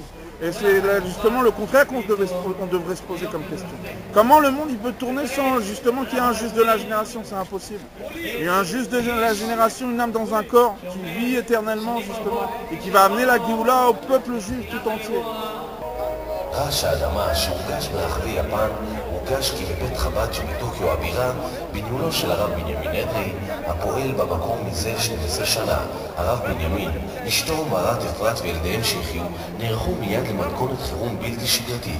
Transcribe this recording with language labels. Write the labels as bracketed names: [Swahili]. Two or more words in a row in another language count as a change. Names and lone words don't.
[French] Et c'est justement le contraire qu'on devrait se poser comme question. Comment le monde il peut tourner sans justement qu'il y ait un juge de la génération? C'est impossible. Il y a un juge de la génération, une âme dans un corps qui vit éternellement justement et qui va amener la Géoula au peuple juif tout entier. [Hebrew] רעש האדמה שהורגש ברחבי יפן הורגש כי בבית חב"ד שבטוקיו הבירה, בניהולו של הרב בנימין אדרי, הפועל במקום מזה 12 שנה, הרב בנימין, אשתו מרת אפרת וילדיהם שהחיו, נערכו מיד למתכונת חירום בלתי שגרתית.